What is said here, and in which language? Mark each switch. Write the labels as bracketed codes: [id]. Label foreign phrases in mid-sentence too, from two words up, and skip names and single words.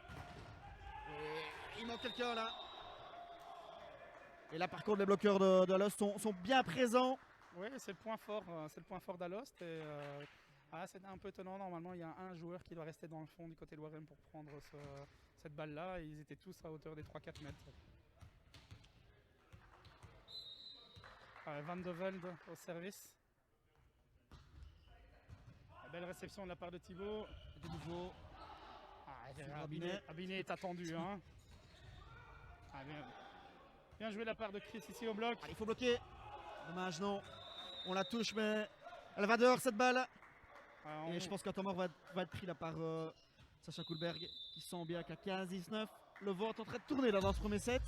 [fr] Et il manque quelqu'un là. Et là, par contre, les bloqueurs de Lost sont bien présents. Oui, c'est le point fort d'Alost. C'est un peu étonnant. Normalement, il y a un joueur qui doit rester dans le fond du côté de Warem pour prendre cette balle-là. Ils étaient tous à hauteur des 3-4 mètres. Van de Velde au service. Belle réception de la part de Thibaut. De nouveau, Abiné est attendu. Hein. Bien joué de la part de Chris ici au bloc. il faut bloquer. Dommage, non. On la touche, mais elle va dehors cette balle. Et je pense qu'un temps mort va être pris là par Sacha Koulberg qui sent bien qu'à 15-19, le vent est en train de tourner là dans ce premier set.